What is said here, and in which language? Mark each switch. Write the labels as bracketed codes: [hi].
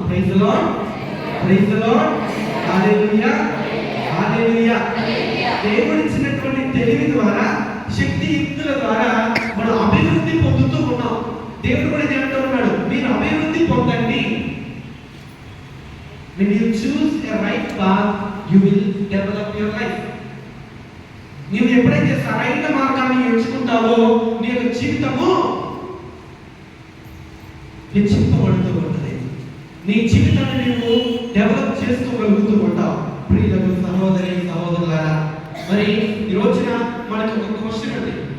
[en] Praise the Lord, praise the Lord, hallelujah, hallelujah. [te] దేవుడు ఇచ్చినటువంటి తెలివి ద్వారా, శక్తి యుక్తుల ద్వారా మనం అభివృద్ధి పొందుతూ ఉన్నాం. దేవుడు కూడా చెప్తూ ఉన్నాడు, మీరు అభివృద్ధి పొందండి. [en] When you choose a right path, you will develop your life. [te] నీవు ఎప్పుడైతే సరైన మార్గాన్ని ఎంచుకుంటావో నీ యొక్క జీవితము హెచ్చింపబడుతూ ఉంటుంది. నీ జీవితాన్ని నీవు డెవలప్ చేసుకోగలుగుతూ ఉంటావు. ప్రియులకు సహోదరి సహోదరులారా, మరి ఈ రోజున మనకు ఒక క్వశ్చన్ ఉంది.